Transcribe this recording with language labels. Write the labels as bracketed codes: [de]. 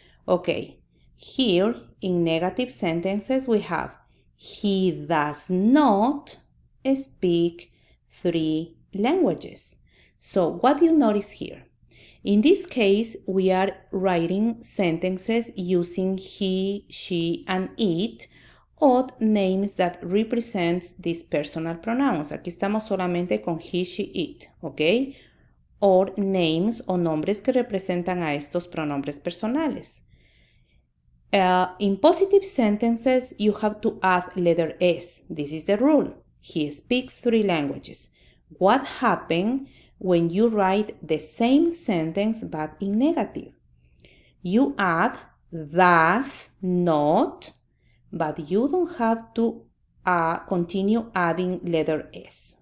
[en] Okay, here in negative sentences, we have, he does not speak 3 languages. So what do you notice here? In this case, we are writing sentences using he, she, and it, or names that represents these personal pronouns. [es] Aquí estamos solamente con he, she, it, ¿ok? [en] Or names [es] o nombres que representan a estos pronombres personales. [en] In positive sentences, you have to add letter S. This is the rule. He speaks 3 languages. What happens when you write the same sentence but in negative? You add does not, but you don't have to continue adding letter S.